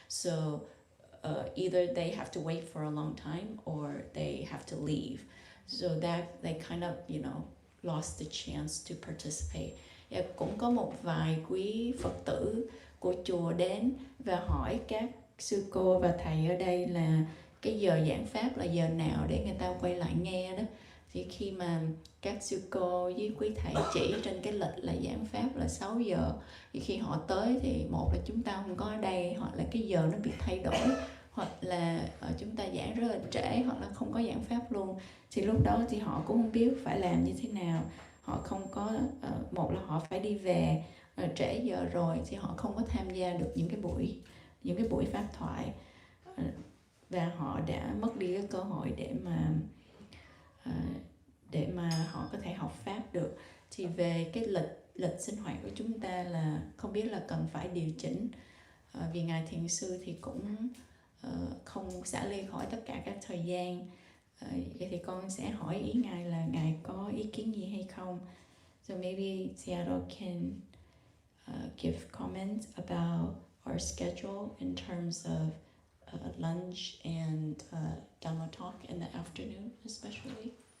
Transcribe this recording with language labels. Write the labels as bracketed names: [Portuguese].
[English] So either they have to wait for a long time or they have to leave. So that they kind of, lost the chance to participate. [Vietnamese] Cũng có một vài quý Phật tử của chùa đến và hỏi các sư cô và thầy ở đây là cái giờ giảng pháp là giờ nào để người ta quay lại nghe đó. Thì khi mà các sư cô với quý thầy chỉ trên cái lịch là giảng pháp là 6 giờ, thì khi họ tới thì một là chúng ta không có ở đây, hoặc là cái giờ nó bị thay đổi, hoặc là chúng ta giảng rất là trễ, hoặc là không có giảng pháp luôn. Thì lúc đó thì họ cũng không biết phải làm như thế nào. Họ không có, một là họ phải đi về trễ giờ rồi thì họ không có tham gia được những cái buổi pháp thoại, và họ đã mất đi cái cơ hội để mà họ có thể học pháp được. Thì về cái lịch sinh hoạt của chúng ta là không biết là cần phải điều chỉnh, vì ngài thiền sư thì cũng không xả ly khỏi tất cả các thời gian. Vậy thì con sẽ hỏi ý ngài là ngài có ý kiến gì hay không. [English] So maybe Sayadaw can give comments about our schedule in terms of lunch and Dhamma talk in the afternoon, especially.